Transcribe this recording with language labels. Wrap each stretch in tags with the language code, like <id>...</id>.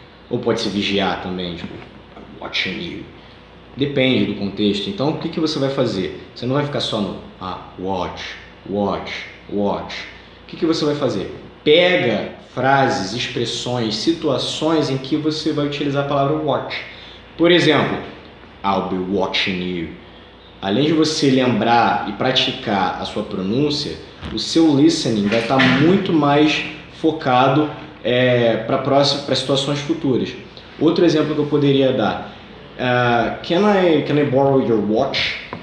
<pt>Ou pode ser vigiar também, tipo,</pt> <en>watching you.</en> <pt>Depende do contexto. Então, o que você vai fazer? Você não vai ficar só no watch, watch, watch. O que você vai fazer? Pega frases, expressões, situações em que você vai utilizar a palavra watch. Por exemplo,</pt> <en>I'll be watching you.</en> <pt>Além de você lembrar e praticar a sua pronúncia, o seu listening vai estar muito mais focado para situações futuras. Outro exemplo que eu poderia dar,</pt> <en>can I borrow your watch?</en>